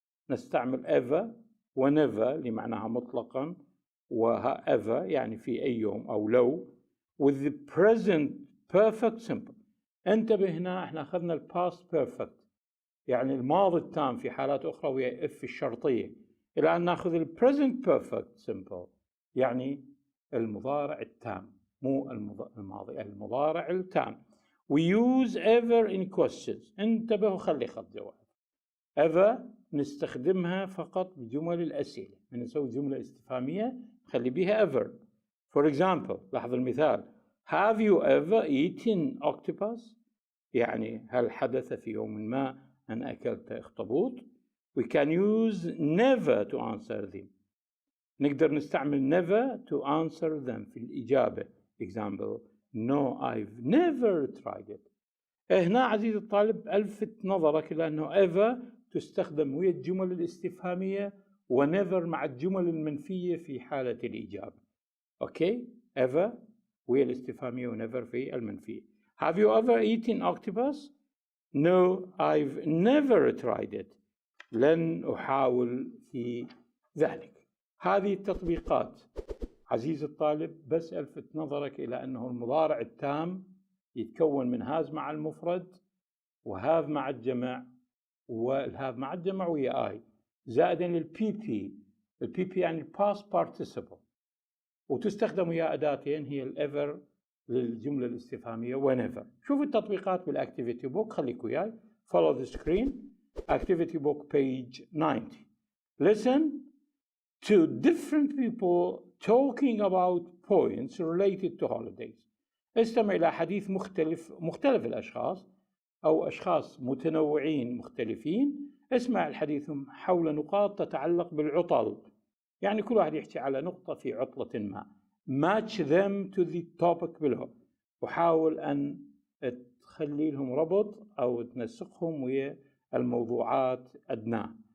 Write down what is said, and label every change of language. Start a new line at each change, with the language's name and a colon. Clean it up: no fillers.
Arabic: نستعمل ever whenever اللي معناها مطلقا، ever يعني في أي يوم أو لو،
English: with the present perfect simple.
Arabic: انتبه هنا احنا أخذنا ال past perfect يعني الماضي التام في حالات أخرى وهي if الشرطية، إلى أن نأخذ ال present perfect simple يعني المضارع التام، مو الماضي، المضارع التام.
English: We use ever in questions.
Arabic: انتبهوا خلي خط جواب. ever نستخدمها فقط بجمل الأسئلة. من نسوي جملة استفهامية نخلي بيها ever.
English: For example
Arabic: لاحظ المثال
English: Have you ever eaten octopus؟
Arabic: يعني هل حدث في يوم ما أن أكلت أخطبوط؟
English: We can use never to answer them.
Arabic: نقدر نستعمل
English: never to answer them
Arabic: في الإجابة.
English: Example No I've never tried it.
Arabic: هنا عزيزي الطالب ألفت نظرك إلى أنه ever تستخدم ويا الجمل الاستفهامية وnever مع الجمل المنفية في حالة الإجابة. أوكي ever ويا الاستفهامية وnever في المنفية.
English: Have you ever eaten octopus؟ No I've never tried it.
Arabic: لن أحاول في ذلك. هذه التطبيقات عزيزي الطالب بس ألفت نظرك إلى أنه المضارع التام يتكون من هاز مع المفرد وهاف مع الجمع، والهاف مع الجمع ويا آي زائدا للبي بي. البي بي يعني past participle، وتستخدم ويا أداتين هي الإيفر للجملة الاستفهامية whenever. شوف التطبيقات بالأكتيفيتي بوك، خليك وياي.
English: follow the screen. Activity book page 90. Listen to different people talking about points related to holidays.
Arabic: استمع إلى حديث مختلف الأشخاص أو أشخاص متنوعين مختلفين. اسمع الحديث حول نقاط تتعلق بالعطل، يعني كل واحد يحكي على نقطة في عطلة ما.
English: match them to the topic below،
Arabic: وحاول أن تخلي لهم ربط أو تنسقهم ويا الموضوعات أدناه.